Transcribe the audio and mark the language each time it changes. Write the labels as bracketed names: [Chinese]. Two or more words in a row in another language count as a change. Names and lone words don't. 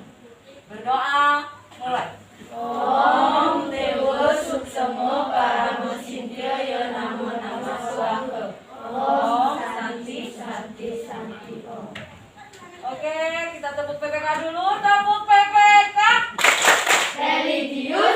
[Indonesian] Berdoa, mulai. [Sanskrit] Om Dewa Suksemo Paramo Sindhya Namo Nama Swaha. Om Santi Santi Santi Om. [Indonesian] Oke, kita tepuk PPK dulu. Tepuk PPK. Religi